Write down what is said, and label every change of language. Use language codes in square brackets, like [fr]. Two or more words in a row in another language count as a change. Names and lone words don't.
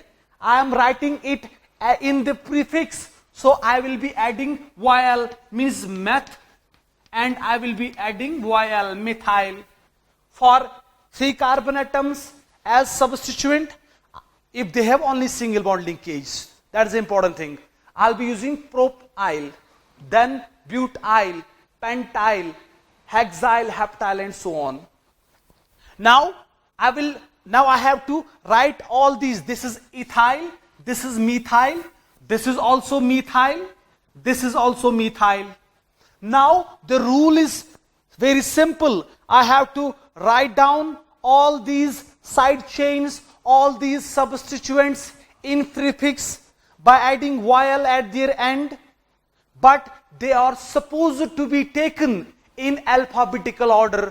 [en] I am writing it in the prefix, so I will be adding YL, means meth, and I will be adding YL, methyl. For 3 carbon atoms as substituent, if they have only single bond linkage, that is the important thing. I'll be using propyl, then butyl, pentyl, hexyl, heptyl, and so on. Now I have to write all these. This is ethyl, this is methyl, this is also methyl, this is also methyl. Now the rule is very simple. I have to write down all these side chains, all these substituents in prefix by adding YL at their end, but they are supposed to be taken in alphabetical order.